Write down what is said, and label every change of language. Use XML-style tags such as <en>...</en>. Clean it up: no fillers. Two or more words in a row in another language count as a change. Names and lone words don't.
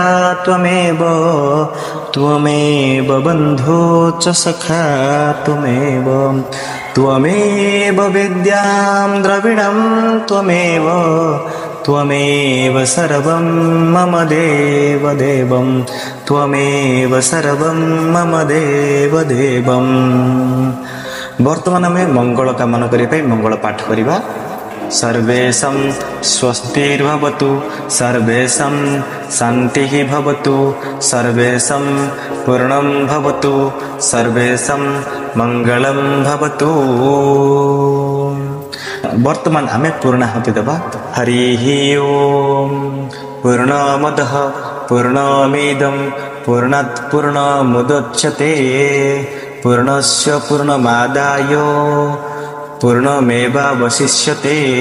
<sa>त्वमेव बन्धु च सखा त्वमेव विद्यां द्रविणं त्वमेव सर्वं मम देवदेवं त्वमेव सर्वं मम देवदेवं।</sa> <or>ବର୍ତ୍ତମାନ ଆମେ ମଙ୍ଗଳ କାମନା କରିଆ ମଙ୍ଗଳ ପାଠ କରିବା।</or> <sa>सर्वेषां स्वस्तिर्भवतु सर्वेषां शान्तिः भवतु सर्वेषां पूर्णं भवतु सर्वेषां मङ्गलं भवतु।</sa> <or>ବର୍ତ୍ତମାନ ଆମେ ପୂର୍ଣ୍ଣାହୁତି ଦେବା।</or> <sa>हरिः ओम। पूर्णमदः पूर्णमिदं पूर्णात् पूर्णमुदच्यते पूर्णस्य पूर्णमादाय पूर्णमेवावशिष्यते।</sa>